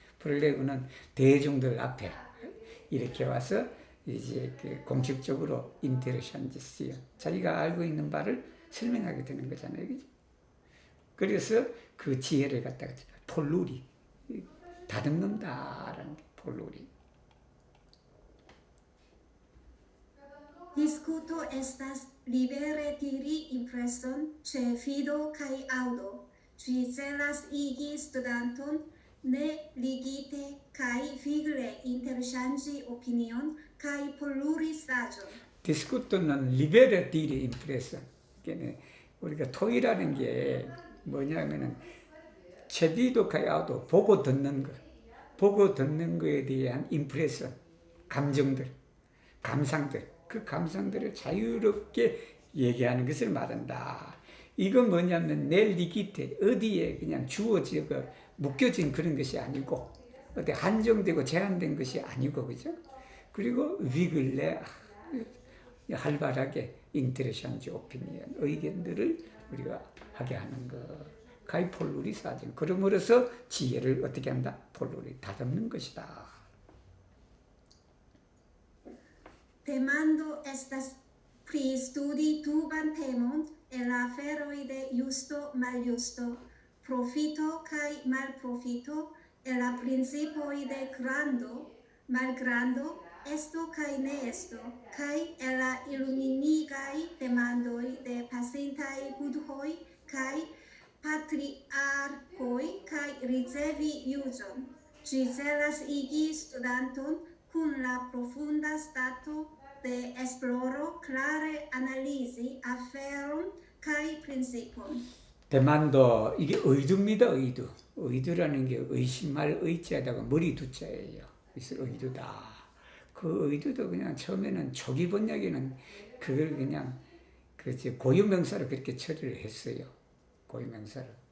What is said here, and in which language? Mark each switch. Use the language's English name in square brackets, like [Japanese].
[Korean] 프렐레고는 대중들 앞에 이렇게 와서 이제 공식적으로 인테르샨지스요. 자기가 알고 있는 바를 설명하게 되는 거잖아요. 그죠? 그래서 그 지혜를 갖다가 폴루리, 다듬는다라는 게 폴루리. [Esperanto] Discuto estas libere diri impreson ĉe fido kaj aŭdo. Ĝi celas igi studanton ne ligite kaj vigle interŝanĝi opinion kaj polluri saĝon. [Korean] 디스쿠트는 리베레 디리 임프레션. 우리가 토의라는 게 뭐냐면은 체디도 카야도 보고 듣는 거, 보고 듣는 거에 대한 임프레션, 감정들, 감상들, 그 감상들을 자유롭게 얘기하는 것을 말한다. 이건 뭐냐면 내 리기테 어디에 그냥 주어지고 묶여진 그런 것이 아니고 어디 한정되고 제한된 것이 아니고 그죠? 그리고 위글레 활발하게 인테레션지 오피니언 의견들을 우리가 하게 하는 것. 가이 폴루리 사진. 그러므로서 지혜를 어떻게 한다? 폴루리 다듬는 것이다. [Esperanto] Demando estas pri studi duban temon el aferoj de justo maljusto, profito kaj malprofito, el la principoj de grando, malgrando, esto kaj ne esto, kaj el la iluminigaj demandoj de pasintaj budhoj kaj patriarkoj kaj ricevi juĝon. Ĝi celas igi studanton kun la profunda stato de esploro clare analisi aferon kaj principon. [Korean] 대만도 이게 의두입니다. 의두. 의두라는 게 의심할 의자에다가 머리 두자예요. 그래서 의두다. 그 의두도 그냥 처음에는 초기 번역에는 그걸 그냥 고유명사로 그렇게 처리를 했어요. 고유명사로.